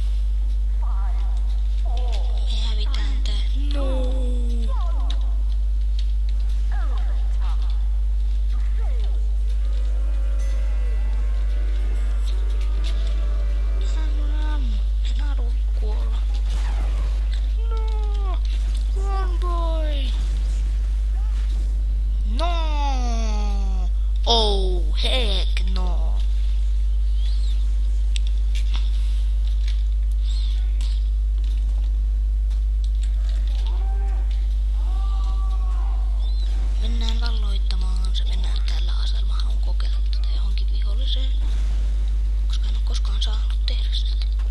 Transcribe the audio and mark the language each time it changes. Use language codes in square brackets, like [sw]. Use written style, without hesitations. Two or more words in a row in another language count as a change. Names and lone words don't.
[fi] Me hävitään tää. No. En halua kuolla. [en] No. Run boy. No. Oh heck no. [fi] Mennään valloittamaan se. Mennään tällä aseella. Mä haluan kokeilla tätä johonkin viholliseen. Koska en oo koskaan saanut tehdä sitä.